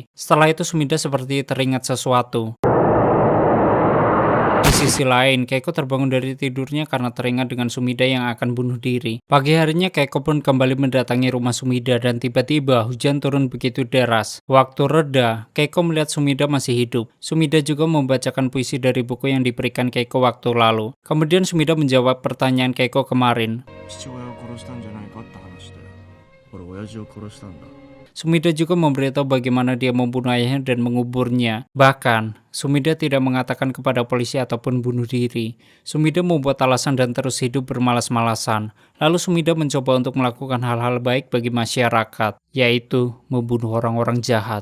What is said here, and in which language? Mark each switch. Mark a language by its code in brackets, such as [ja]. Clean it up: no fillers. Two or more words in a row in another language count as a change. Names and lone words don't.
[id] Setelah itu Sumida seperti teringat sesuatu. Di sisi lain, Keiko terbangun dari tidurnya karena teringat dengan Sumida yang akan bunuh diri. Pagi harinya Keiko pun kembali mendatangi rumah Sumida dan tiba-tiba hujan turun begitu deras. Waktu reda, Keiko melihat Sumida masih hidup. Sumida juga membacakan puisi dari buku yang diberikan Keiko waktu lalu. Kemudian Sumida menjawab pertanyaan Keiko kemarin. [ja] 父親を殺したんじゃないかって話で俺親父を殺したんだ [id] Sumida juga memberitahu bagaimana dia membunuh ayahnya dan menguburnya. Bahkan, Sumida tidak mengatakan kepada polisi ataupun bunuh diri. Sumida membuat alasan dan terus hidup bermalas-malasan. Lalu Sumida mencoba untuk melakukan hal-hal baik bagi masyarakat, yaitu membunuh orang-orang jahat.